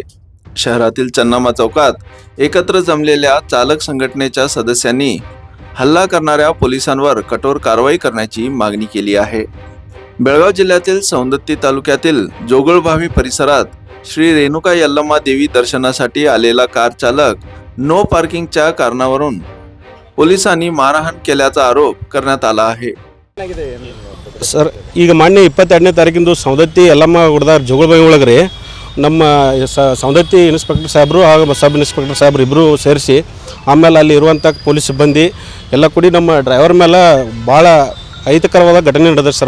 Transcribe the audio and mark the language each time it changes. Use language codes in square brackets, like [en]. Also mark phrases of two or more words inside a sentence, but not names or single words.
[mr] शहरातील चन्नामा चौकात एकत्र जमलेल्या चालक संघटनेच्या सदस्यांनी हल्ला करणाऱ्या पोलिसांवर कठोर कारवाई करण्याची मागणी केली आहे। बेळगाव जिल्ह्यातील सौंदत्ती तालुक्यातील जोगळभावी परिसरात श्री रेणुका यल्लम्मा देवी दर्शनासाठी आलेला कार चालक नो पार्किंगच्या कारणावरून पोलिसांनी मारहाण केल्याचा आरोप करण्यात आला आहे। [kn] ಸರ್, ಈಗ ಮೊನ್ನೆ 22ನೇ ತಾರೀಕಿಂದು ಸೌಂದತ್ತಿ ಯಲ್ಲಮ್ಮ ಗುಡ್ದಾರ ಜೋಗಳಬಾವಿ ಒಳಗ್ರಿ ನಮ್ಮ ಸೌಂದತ್ತಿ ಇನ್ಸ್ಪೆಕ್ಟರ್ ಸಾಹೇಬರು ಹಾಗೂ [en] sub inspector [kn] ಸಾಹೇಬ್ರು ಇಬ್ಬರು ಸೇರಿಸಿ ಆಮೇಲೆ ಅಲ್ಲಿ ಇರುವಂಥ ಪೊಲೀಸ್ ಸಿಬ್ಬಂದಿ ಎಲ್ಲ ಕೂಡಿ ನಮ್ಮ ಡ್ರೈವರ್ ಮೇಲೆ ಭಾಳ ಅಹಿತಕರವಾದ ಘಟನೆ ನಡೆದ ಸರ್।